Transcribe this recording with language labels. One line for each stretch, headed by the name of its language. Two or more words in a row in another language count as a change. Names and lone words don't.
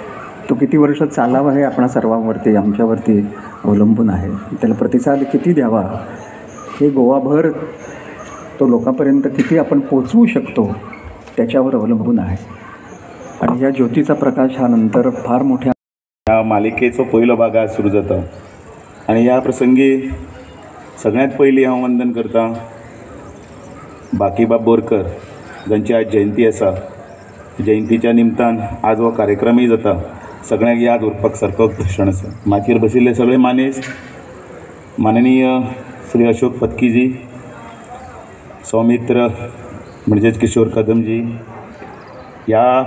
Marathi: तो किती वर्ष चालावा हे आपणा सर्वांवरती आमच्यावरती अवलंबून आहे. त्याला प्रतिसाद किती द्यावा हे गोवाभर तो लोकांपर्यंत किती आपण पोचवू शकतो त्याच्यावर अवलंबून आहे. आणि या ज्योतीचा प्रकाश हा नंतर फार मोठ्या
Konkani: ह्या मालिकेचो पयलो भाग आज सुरू जाता आणि ह्या प्रसंगी सगळ्यात पयलीं हांव वंदन करतां बाकीबाब बोरकर जांची आज जयंती आसा. जयंतीच्या निमतान आज हो कार्यक्रमय जाता. सगळ्यांक याद उरपाक सारको क्षण आसा. माचयेर बशिल्ले सगळे मानेस्त माननीय श्री अशोक पत्कीजी, सौमित्र म्हणजेच किशोर कदमजी, ह्या